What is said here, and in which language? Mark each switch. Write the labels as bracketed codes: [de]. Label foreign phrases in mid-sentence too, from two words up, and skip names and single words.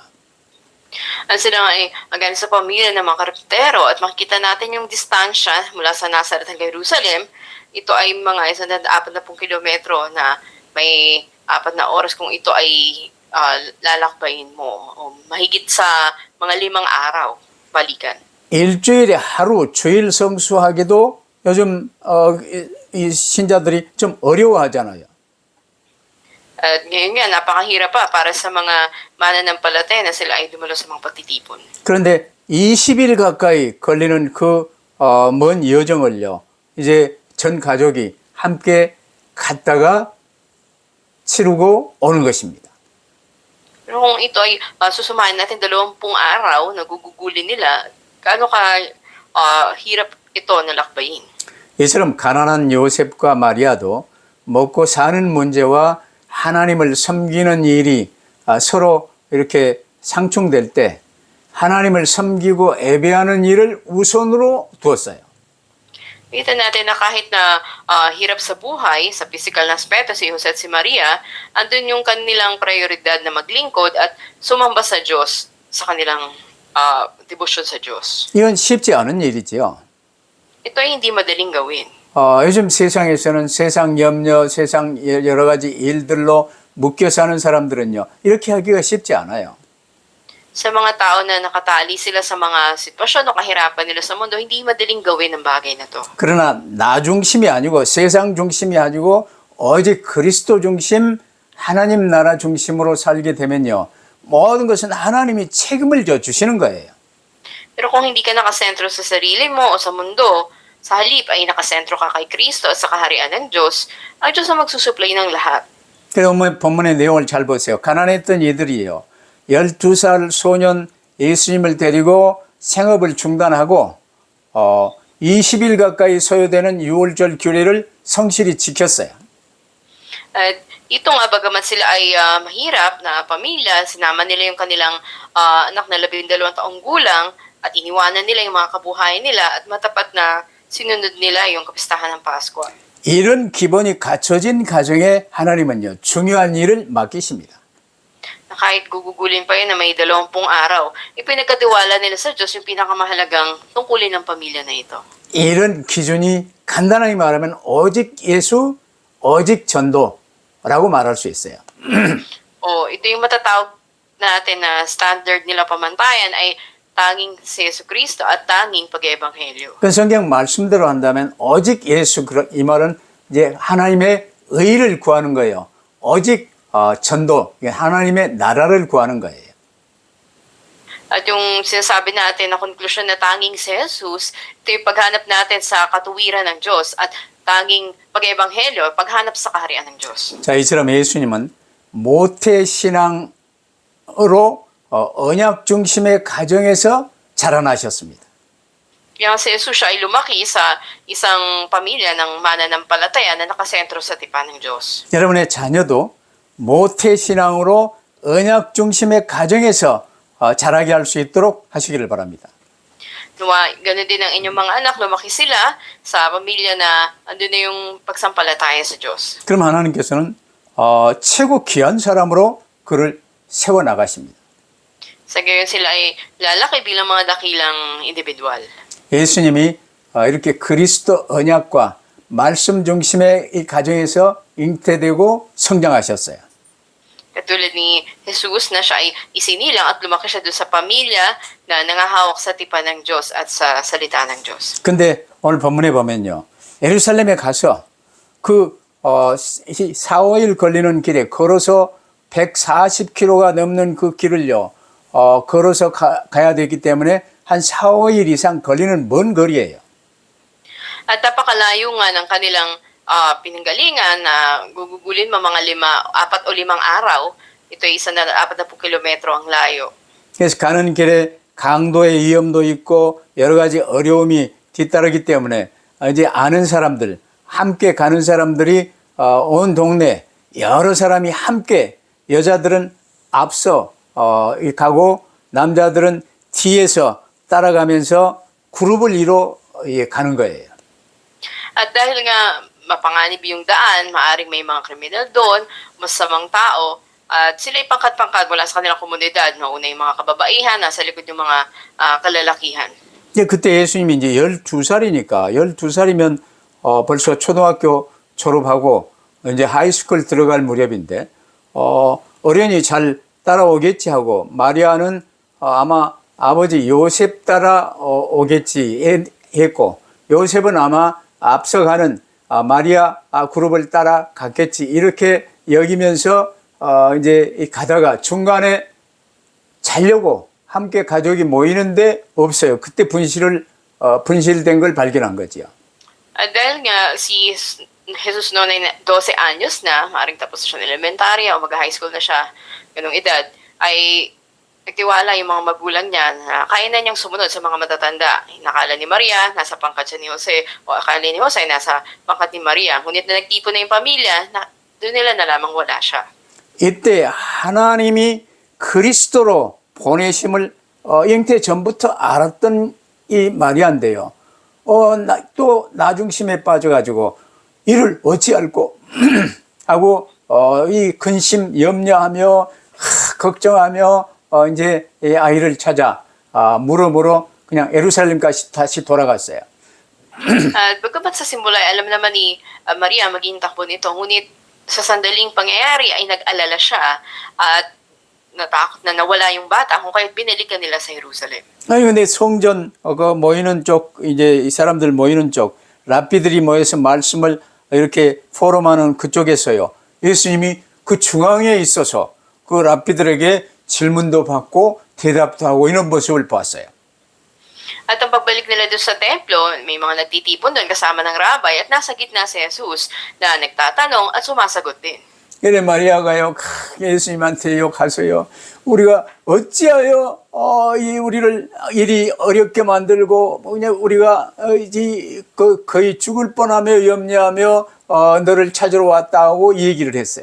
[tl] At sila nga ay magaling sa pamilya ng mga karpintero at makikita natin yung distansya mula sa Nazareth hanggang Jerusalem. Ito ay mga 140 kilometro na may 4 na oras kung ito ay lalakbayin mo. O mahigit sa mga 5 araw balikan. [ko] 일주일에 하루 주일 성수하기도 요즘 이 신자들이 좀 어려워하잖아요. [tl] At ngayon nga, napakahirap pa para sa mga mananampalataya na sila ay dumalo sa mga pagtitipon. [ko] 그런데 20일 가까이 걸리는 그 먼 여정을요. 이제 전 가족이 함께 갔다가 치르고 오는 것입니다. [tl] Pero kung ito ay susumahin natin 20 araw na gugugulin nila, gaano ka hirap ito na lakbayin. [ko] 이처럼 가난한 요셉과 마리아도 먹고 사는 문제와 하나님을 섬기는 일이 서로 이렇게 상충될 때 하나님을 섬기고 예배하는 일을 우선으로 두었어요. [tl] Kita natin na kahit na hirap sa buhay, sa physical na aspeto, si Jose at si Maria, andun yung kanilang prioridad na maglingkod at sumamba sa Diyos sa kanilang debosyon sa Diyos. [ko] 이건 쉽지 않은 일이지요. [tl] Ito ay hindi madaling gawin. [ko] 요즘 세상에서는 세상 염려, 세상 여러 가지 일들로 묶여 사는 사람들은요, 이렇게 하기가 쉽지 않아요. [tl] Sa mga tao na nakatali sila sa mga sitwasyon o kahirapan nila sa mundo, hindi madaling gawin ang bagay na to. [ko] 그러나 나 중심이 아니고 세상 중심이 아니고 오직 그리스도 중심, 하나님 나라 중심으로 살게 되면요, 모든 것은 하나님이 책임을 져 주시는 거예요. [tl] Pero kung hindi ka nakasentro sa sarili mo o sa mundo, sa halip ay nakasentro ka kay Kristo at sa kaharian ng Diyos, ang Diyos ang magsusupply ng lahat. [ko] 그래서 본문의 내용을 잘 보세요. 가난했던 이들이요, 12살 소년 예수님을 데리고 생업을 중단하고 20일 가까이 소요되는 유월절 규례를 성실히 지켰어요. [tl] At ito nga, bagamat sila ay mahirap na pamilya, sinama nila yung kanilang anak na 12 taong gulang at iniwanan nila yung mga kabuhayan nila at matapat na sinunod nila yung kapistahan ng Pasko. [ko] 이런 기본이 갖춰진 가정에 하나님은요, 중요한 일을 맡기십니다. [tl] Na kahit gugugulin pa yun na may 20 araw, ipinagkatiwala nila sa Diyos yung pinakamahalagang tungkulin ng pamilya na ito. [ko] 이런 기준이 간단하게 말하면 오직 예수, 오직 전도라고 말할 수 있어요. [tl] Ito yung matatawag natin na standard nila pamantayan ay tanging si Jesucristo at tanging pag-ebanghelyo. [ko] 그 성경 말씀대로 한다면 오직 예수, 이 말은 이제 하나님의 의를 구하는 거예요. 오직 전도, 하나님의 나라를 구하는 거예요. [tl] At yung sinasabi natin na konklusyon na tanging si Jesus, ito yung paghanap natin sa katuwiran ng Diyos at tanging pag-ebanghelyo, paghanap sa kaharian ng Diyos. [ko] 자, 이처럼 예수님은 모태 신앙으로 언약 중심의 가정에서 자라나셨습니다. [tl] Kaya si Jesus siya ay lumaki sa isang pamilya ng mananampalataya na nakasentro sa tipan ng Diyos. [ko] 여러분의 자녀도 모태 신앙으로 언약 중심의 가정에서 자라게 할 수 있도록 하시기를 바랍니다. [tl] Ganun din ang inyong mga anak, lumaki sila sa pamilya na andun na yung pagsampalataya sa Diyos. [ko] 그럼 하나님께서는 최고 귀한 사람으로 그를 세워 나가십니다. [tl] Sa gayon sila ay lalaki bilang mga dakilang individual. [ko] 예수님이 이렇게 그리스도 언약과 말씀 중심의 이 가정에서 잉태되고 성장하셨어요. [tl] Katulad ni Jesus na siya ay isinilang at lumaki siya doon sa pamilya na nangahawak sa tipan ng Diyos at sa salita ng Diyos. [ko] 근데 오늘 본문에 보면요, 예루살렘에 가서 그 4, 5일 걸리는 길에 걸어서 140km가 넘는 그 길을요, 걸어서 가야 되기 때문에 한 4, 5일 이상 걸리는 먼 거리예요. [tl] At napakalayo nga ng kanilang pinanggalingan na gugugulin mo mga 4 o 5 araw. Ito ay 40 kilometro ang layo. [ko] 그래서 가는 길에 강도의 위험도 있고 여러 가지 어려움이 뒤따르기 때문에 이제 아는 사람들, 함께 가는 사람들이 온 동네 여러 사람이 함께, 여자들은 앞서 가고 남자들은 뒤에서 따라가면서 그룹을 이뤄 가는 거예요. [tl] At dahil nga mapanganib yung daan, maaring may mga kriminal doon, masamang tao, at sila pangkat-pangkat mula sa kanilang komunidad. Mauna yung mga kababaihan, nasa likod yung mga kalalakihan. [ko] 그때 예수님이 이제 12살이니까, 12살이면 벌써 초등학교 졸업하고 이제 하이스쿨 들어갈 무렵인데, 어련히 잘 따라오겠지 하고, 마리아는 아마 아버지 요셉 따라오겠지 했고, 요셉은 아마 앞서가는 마리아 그룹을 따라갔겠지, 이렇게 여기면서 이제 가다가 중간에 자려고 함께 가족이 모이는데 없어요. 그때 분실된 걸 발견한 거지요. [tl] At dahil nga si Jesus noon ay 12 anyos na, maaaring tapos siya ng elementarya o mag-high school na siya, ganung edad, ay nagtiwala yung mga magulang niya na kaya na niyang sumunod sa mga matatanda. Nakala ni Maria, nasa pangkat siya ni Jose, o akala ni Jose, nasa pangkat ni Maria. Ngunit na nagtipon na yung pamilya, doon nila nalamang wala siya. [ko] 이때 하나님이 그리스도로 보내심을 잉태 전부터 알았던 이 마리아인데요. 또 나중심에 빠져가지고 이를 어찌할꼬 하고 이 근심 염려하며 걱정하며 이제 이 아이를 찾아 물어보러 그냥 예루살렘까지 다시 돌아갔어요. [tl] At bagamat sa simula ay alam naman ni Maria maging takbo nito, ngunit sa sandaling pangyayari ay nag-alala siya at natakot na nawala yung bata kung kaya't binalikan nila sa Jerusalem. [ko] 아니 근데 성전 그 모이는 쪽 이제 이 사람들 모이는 쪽 랍비들이 모여서 말씀을 이렇게 포럼하는 그쪽에서요. 예수님이 그 중앙에 있어서 그 랍비들에게 질문도 받고 대답도 하고 이런 모습을 봤어요. [tl] At ang pagbalik nila doon sa templo, may mga nagtitipon doon kasama ng rabbi at nasa gitna si Jesus na nagtatanong at sumasagot din. [ko] 그래 마리아가요 예수님한테 욕하세요. 우리가 어찌하여 우리를 이리 어렵게 만들고 그냥 우리가 거의 죽을 뻔하며 염려하며 너를 찾으러 왔다고 얘기를 했어요.